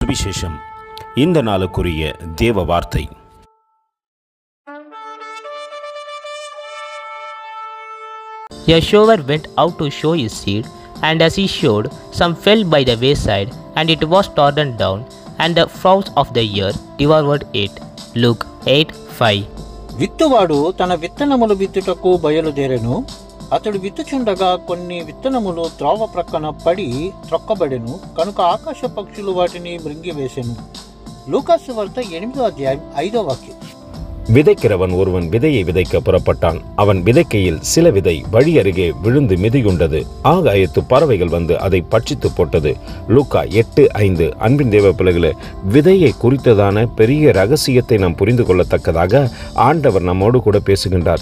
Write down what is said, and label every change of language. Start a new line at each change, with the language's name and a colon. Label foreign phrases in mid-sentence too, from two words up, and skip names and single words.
Tamil: சுவிசேஷம். இந்த நாளுக்குரிய தேவ வார்த்தை.
English: A sower went out to sow his seed, and as he sowed, some fell by the wayside, and it was trodden down, and the fowls of the air devoured it. Luke 8:5.
Telugu: విత్తువాడు తన విత్తనములు విత్తుటకు బయలుదేరెను. అతడు విత్తుచుండగా కొన్ని విత్తనములు త్రోవ ప్రక్కన పడి త్రొక్కబడెను, కనుక ఆకాశ పక్షులు వాటిని మృంగివేసెను. లూకాసు వార్త 8వ అధ్యాయం 5వ వాక్యం.
Tamil: விதைக்கிறவன் ஒருவன் விதையை விதைக்க புறப்பட்டான். அவன் விதைக்கையில் சில விதை வழி அருகே விழுந்து மிதியுண்டது. ஆகாயத்து பறவைகள் வந்து அதை பட்சித்து போட்டது. லூக்கா 8:5. அன்பின் தேவ பிள்ளைகளே, விதையை குறித்ததான பெரிய ரகசியத்தை நாம் புரிந்து கொள்ளத்தக்கதாக ஆண்டவர் நம்மோடு கூட பேசுகின்றார்.